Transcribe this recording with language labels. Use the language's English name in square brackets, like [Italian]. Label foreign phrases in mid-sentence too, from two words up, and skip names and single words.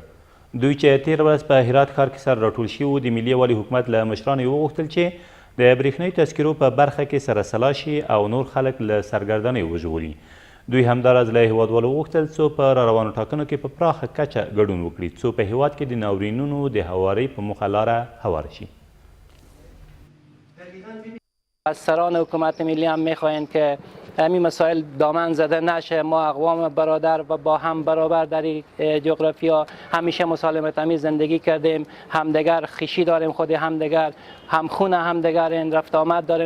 [Pashto] دوی چې تېره ورځ په هرات ښار کې سره راټول شوي د ملي یووالي حکومت له مشرانو یې وغوښتل چې د برېښنایي تذکرو په برخه کې سره سلا شي او نور خلک له سرګردنۍ وژغوري. دوی همداراز له هیوادوالو وغوښتل څو په راروانو ټاکنو کې په پراخه کچه ګډون وکړي، څو په هیواد کې د ناورینونو د هوارۍ په موخه لاره هواره شي. [Persian] از سران حکومت ملی هم میخواهیم که همین مسائل دامن زده نشه. ما اقوام برادر و با هم برابر در این جغرافیا همیشه مسالمت آمیز زندگی کردیم، همدیگر خویشی داریم، خودی همدیگر همخون همدیگر رفت آمد داریم.